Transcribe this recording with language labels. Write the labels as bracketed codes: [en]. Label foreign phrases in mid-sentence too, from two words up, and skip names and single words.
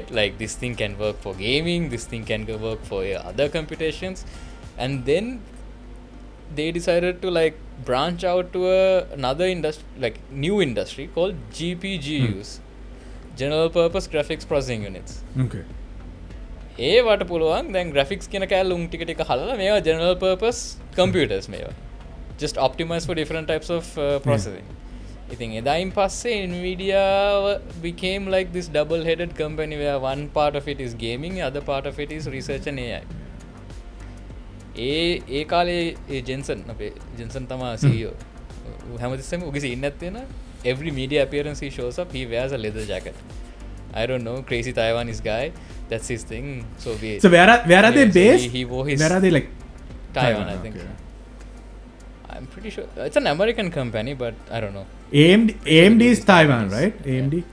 [en] Like this thing can work for gaming, this thing can work for other computations. And then they decided to like branch out to another industry, like new industry called GPGUs. General Purpose Graphics Processing Units. Okay. [si] ඒවට පුළුවන් දැන් [en] graphics [si] කියන කැලේ උන් ටික හලලා මේවා [en] general purpose computers මේවා just optimized for different types of processing. [si] ඉතින් එදායින් පස්සේ [en] NVIDIA became like this double-headed company where one part of it is gaming, the other part of it is research and AI. [si] ඒ කාලේ ජෙන්සන් තමයි CEO. හැමතිස්සෙම උගේ scene එකක් තියෙනවා. [en] Every media appearance he shows up, he wears a leather jacket. I don't know, crazy Taiwanese guy. That's his thing. So where are they based? He wore his where are they like? Taiwan, I think. Okay. I'm pretty sure it's an American company, but I don't know. AMD is Taiwan, right? AMD.